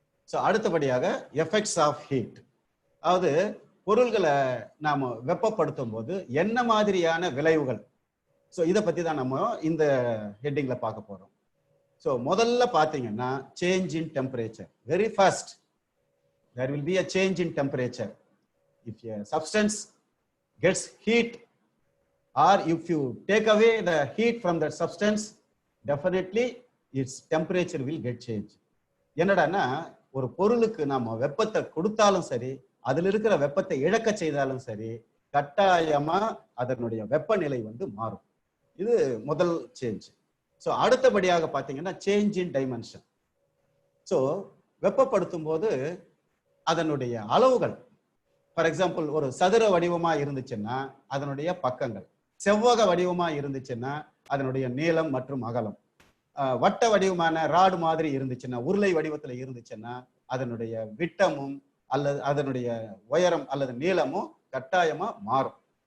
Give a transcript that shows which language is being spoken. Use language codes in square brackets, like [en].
[ta] So அடுத்தபடியாக effects of heat. அதாவது பொருள்களை நாம வெப்பப்படுத்தும் போது என்ன மாதிரியான விளைவுகள், ஸோ இதை பத்தி தான் நம்ம இந்த ஹெட்டிங்ல பார்க்க போறோம். ஸோ முதல்ல பார்த்தீங்கன்னா change in temperature. [en] Very first there will be a change in temperature. If a substance gets heat or if you take away the heat from that substance, definitely its temperature will get changed. [ta] என்னடான்னா, ஒரு பொருளுக்கு நாம வெப்பத்தை கொடுத்தாலும் சரி, அதில் இருக்கிற வெப்பத்தை இழக்க செய்தாலும் சரி, கட்டாயமா அதனுடைய வெப்பநிலை வந்து மாறும். இது முதல் சேஞ்ச். ஸோ அடுத்தபடியாக பார்த்தீங்கன்னா சேஞ்ச் இன் டைமென்ஷன். ஸோ வெப்பப்படுத்தும் போது அதனுடைய அளவுகள், ஃபார் எக்ஸாம்பிள் ஒரு சதுர வடிவமா இருந்துச்சுன்னா அதனுடைய பக்கங்கள், செவ்வக வடிவமா இருந்துச்சுன்னா அதனுடைய நீளம் மற்றும் அகலம், வட்ட வடிவமான ராடு மாதிரி இருந்துச்சுன்னா, உருளை வடிவத்துல இருந்துச்சுன்னா அதனுடைய விட்டமும் அல்லது அதனுடைய உயரம் அல்லது நீளமும் கட்டாயமா மாறும்.